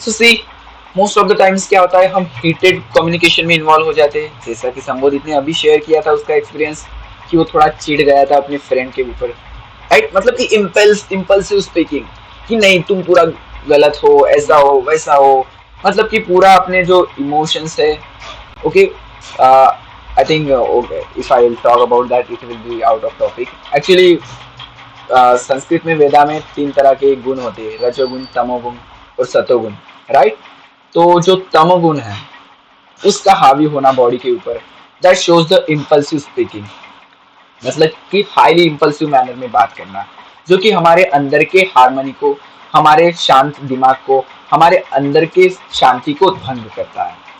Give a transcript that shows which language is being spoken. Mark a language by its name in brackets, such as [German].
[Hindi] So C most of the times क्या होता है, हम हीटेड कम्युनिकेशन में इन्वॉल्व हो जाते हैं, जैसा कि संबोधित ने अभी शेयर किया था उसका एक्सपीरियंस कि वो थोड़ा चिढ़ गया था अपने फ्रेंड के ऊपर, राइट। मतलब कि इम्पल्सिव स्पीकिंग कि नहीं तुम पूरा गलत हो, ऐसा हो वैसा हो, मतलब कि पूरा अपने जो इमोशंस है, okay. [English] I think okay, if I will talk about that, it will be out of topic. [Hindi] Actually, Sanskrit में वेदा में 3 तरह के गुण होते हैं, रजोगुण, तमोगुण और सतोगुण, राइट। तो जो तमोगुण है उसका हावी होना बॉडी के ऊपर, [English] that shows the impulsive speaking, [Hindi] मतलब कि हाईली इम्पल्सिव मैनर में बात करना, जो कि हमारे अंदर के हार्मनी को, हमारे शांत दिमाग को, हमारे अंदर के शांति को भंग करता है।